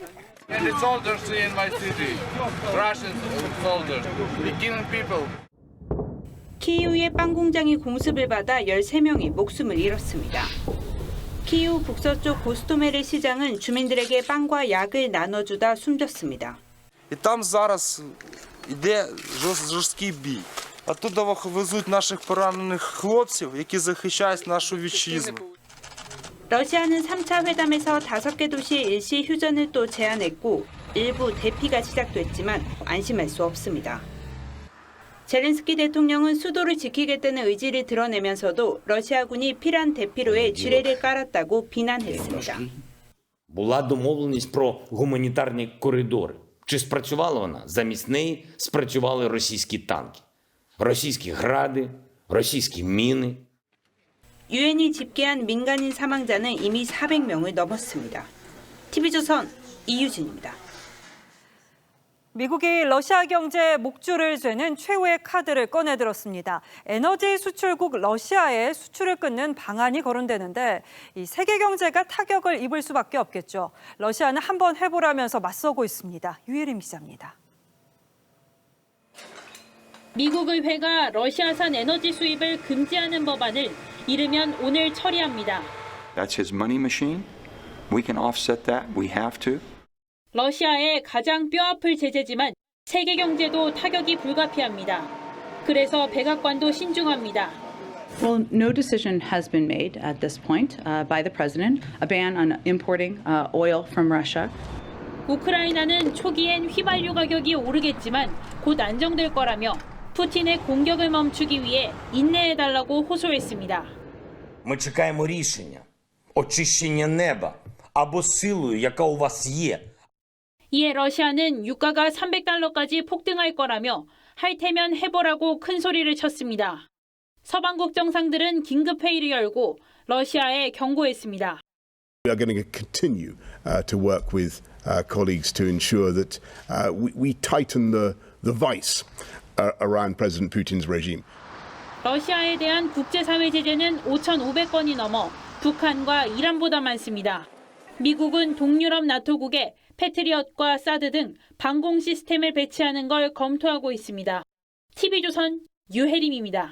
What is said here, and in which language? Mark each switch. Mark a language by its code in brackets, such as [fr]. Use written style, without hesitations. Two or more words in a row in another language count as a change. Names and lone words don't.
[ko] 키이우의 빵 공장이 공습을 받아 13명이 목숨을 잃었습니다. 키이우 북서쪽 고스토메르 시장은 주민들에게 빵과 약을 나눠주다 숨졌습니다. [uk] Там зараз іде жорсткий бій. Оттуда везуть наших поранених хлопців, які захищають нашу вітчизну. [ko] 러시아는 3차 회담에서 5개 도시의 일시 휴전을 또 제안했고 일부 대피가 시작됐지만 안심할 수 없습니다. 젤렌스키 대통령은 수도를 지키겠다는 의지를 드러내면서도 러시아군이 피란 대피로에 지뢰를 깔았다고 비난했습니다. [uk] Була домовленість про гуманітарні коридори. Чи спрацювала вона? Замість неї спрацювали російські танки, російські гради, російські міни. [ko] 유엔이 집계한 민간인 사망자는 이미 400명을 넘었습니다. TV조선 이유진입니다. 미국이 러시아 경제에 목줄을 죄는 최후의 카드를 꺼내들었습니다. 에너지 수출국 러시아에 수출을 끊는 방안이 거론되는데 이 세계 경제가 타격을 입을 수밖에 없겠죠. 러시아는 한번 해보라면서 맞서고 있습니다. 유예림 기자입니다. 미국 의회가 러시아산 에너지 수입을 금지하는 법안을 이르면 오늘 처리합니다. [en] That's his money machine. We can offset that. We have to. [ko] 러시아의 가장 뼈아플 제재지만 세계 경제도 타격이 불가피합니다. 그래서 백악관도 신중합니다. [en] Well, no decision has been made at this point by the president. A ban on importing oil from Russia. [ko] 우크라이나는 초기엔 휘발유 가격이 오르겠지만 곧 안정될 거라며 푸틴의 공격을 멈추기 위해 인내해달라고 호소했습니다. [uk] Ми чекаємо рішення, очищення неба або силою, яка у вас є. [ko] 이에 러시아는 유가가 300달러까지 폭등할 거라며 할 테면 해보라고 큰 소리를 쳤습니다. 서방국 정상들은 긴급 회의를 열고 러시아에 경고했습니다. [en] We are going to continue to work with colleagues to ensure that we tighten the vice around President Putin's regime. [ko] 러시아에 대한 국제사회 제재는 5,500건이 넘어 북한과 이란보다 많습니다. 미국은 동유럽 나토국에 패트리엇과 사드 등 방공 시스템을 배치하는 걸 검토하고 있습니다. TV조선 유혜림입니다.